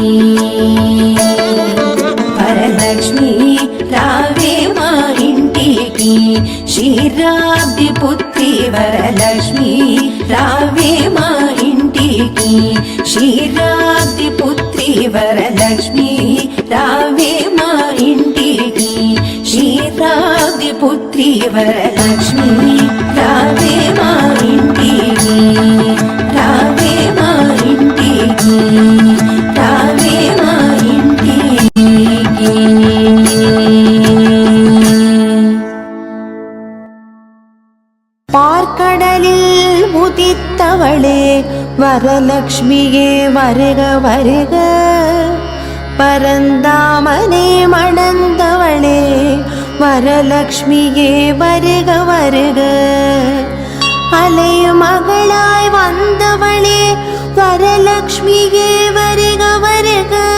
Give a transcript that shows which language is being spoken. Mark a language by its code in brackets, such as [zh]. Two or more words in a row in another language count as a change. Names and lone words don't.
[te] వరలక్ష్మి రావే మా ఇంటికి క్షీరాబ్ది పుత్రి వరలక్ష్మి రావే మా ఇంటికి క్షీరాబ్ది పుత్రి వరలక్ష్మి రావే మా ఇంటికి క్షీరాబ్ది పుత్రి వరలక్ష్మి రావే మా ఇంటికి రావే మా ఇంటికి రావే మా ఇంటికి [ta] பார்க்கடலில் உதித்தவளே வரலக்ஷ்மியே வருக வருக பரந்தாமனை மணந்தவளே வரலக்ஷ்மியே வருக வருக அலைய மகளாய் வந்தவளே வரலக்ஷ்மியே வருக வருக